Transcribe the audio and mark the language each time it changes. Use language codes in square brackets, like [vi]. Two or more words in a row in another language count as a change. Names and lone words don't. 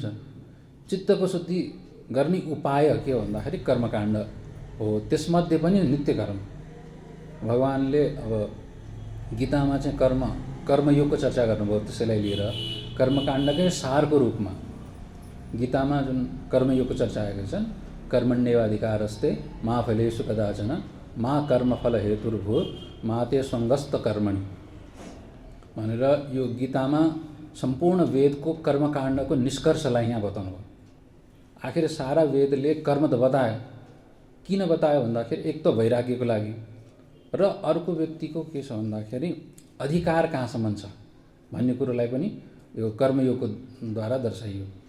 [ne] चित्तको शुद्धि गर्ने उपाय के हो भन्दाखेरि कर्मकाण्ड हो, त्यसमध्ये पनि नित्य कर्म। भगवानले अब गीतामा चाहिँ कर्मयोगको चर्चा गर्नुभयो, त्यसैलाई लिएर कर्मकाण्डकै सारको रूपमा गीतामा जुन कर्मयोगको चर्चा आएको छ, [sa] कर्मण्येवाधिकारस्ते मा फलेषु कदाचन मा कर्मफल हेतुर्भूत् मा ते स्वङ्गस्त कर्मणि [ne] भनेर यो गीतामा सम्पूर्ण वेदको कर्मकाण्डको निष्कर्षलाई यहाँ बताउनु भयो। आखिर सारा वेदले कर्म त बतायो, किन बतायो भन्दाखेरि एक त वैराग्यको लागि र अर्को व्यक्तिको के छ भन्दाखेरि अधिकार कहाँसम्म छ भन्ने कुरोलाई पनि यो कर्मयोगको द्वारा दर्शाइयो।